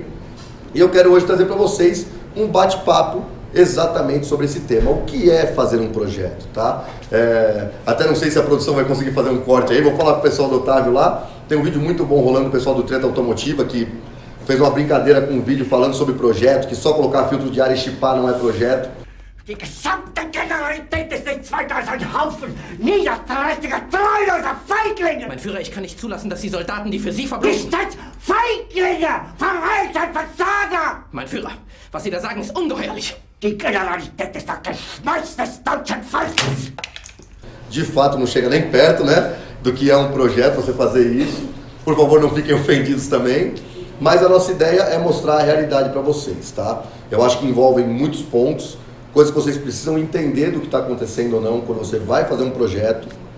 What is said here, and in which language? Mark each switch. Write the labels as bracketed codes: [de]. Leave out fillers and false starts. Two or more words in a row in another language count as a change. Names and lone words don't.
[pt] E eu quero hoje trazer para vocês um bate-papo exatamente sobre esse tema, o que é fazer um projeto, tá? Até não sei se a produção vai conseguir fazer um corte aí, vou falar com o pessoal do Otávio lá, tem um vídeo muito bom rolando do pessoal do Treta Automotiva, que fez uma brincadeira com um vídeo falando sobre projeto, que só colocar filtro de ar e chipar não é projeto. [de] Die gesamte Generalität ist nichts weiter als ein Haufen niederträchtiger, treuloser Feiglinge! Mein Führer, ich kann nicht zulassen, dass die Soldaten, die für Sie verbringen... Nicht als Feiglinge! Verreiter, Versager! Mein Führer, was Sie da sagen, ist ungeheuerlich. Die Generalität ist das Geschmeiß des deutschen Volkes! [pt] De fato, não chega nem perto, né, do que é um projeto, você fazer isso. Por favor, não fiquem ofendidos também. Mas a nossa ideia é mostrar a realidade para vocês, tá? Eu acho que envolvem muitos pontos, coisas que vocês precisam entender do que está acontecendo ou não quando você vai fazer um projeto.